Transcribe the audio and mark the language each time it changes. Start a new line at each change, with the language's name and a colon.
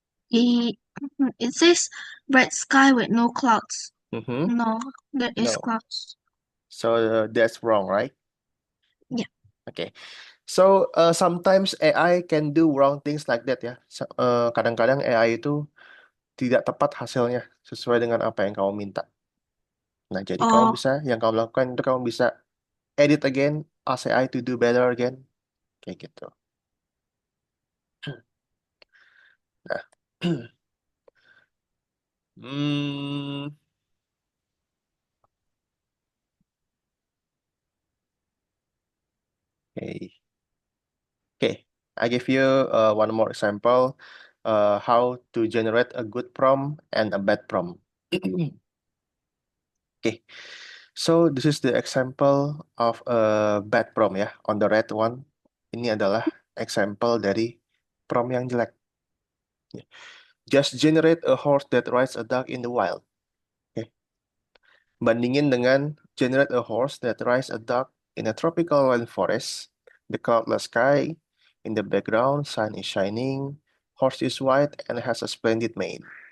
English: It, it says bright sky with no clouds. Mm-hmm. No, there is No. clouds. So that's wrong, right? Yeah. Okay. So sometimes AI can do wrong things like that ya.
Indonesian: Kadang-kadang AI itu tidak tepat hasilnya sesuai dengan apa yang kamu minta. Nah, jadi kamu Oh, bisa, yang kamu lakukan itu kamu bisa
English: edit again, ask AI to do better again,
Indonesian: kayak gitu. Nah, hmm, okay.
English: Okay, I give you one more example, how to generate a good prompt and a bad prompt. Okay, so this is the example of a bad prompt ya. On the red one,
Indonesian: ini adalah example dari prompt yang jelek.
English: Just generate a horse that rides a duck in the wild.
Indonesian: Oke, bandingin dengan
English: generate a horse that rides a duck in a tropical rainforest. The cloudless sky, in the background, sun is shining, horse is white and has a splendid mane.